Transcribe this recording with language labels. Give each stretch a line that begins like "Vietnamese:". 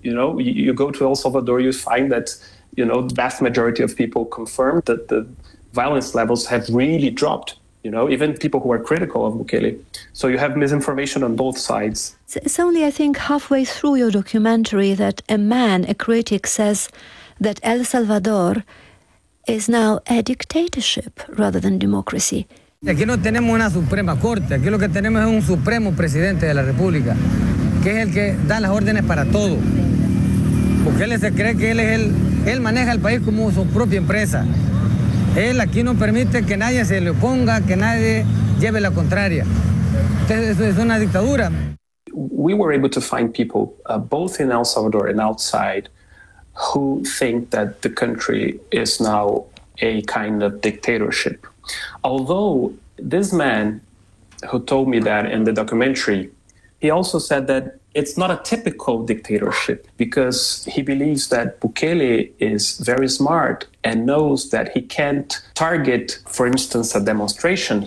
English: You know, you go to El Salvador, you find that, you know, the vast majority of people confirm that the violence levels have really dropped, you know, even people who are critical of Bukele. So you have misinformation on both sides. It's only, I think, halfway through your documentary that a man, a critic, says that El Salvador is now a dictatorship rather than democracy.
Spanish: Aquí no tenemos una Suprema Corte, aquí lo que tenemos es un Supremo Presidente de la República, que es el que da las órdenes para todo. Porque él se cree que él maneja el país como su propia empresa. Él aquí no permite que nadie se le oponga, que nadie lleve la contraria. Entonces eso es una dictadura.
English: We were able to find people, both in El Salvador and outside, who think that the country is now a kind of dictatorship. Although this man who told me that in the documentary, he also said that it's not a typical dictatorship, because he believes that Bukele is very smart and knows that he can't target, for instance, a demonstration.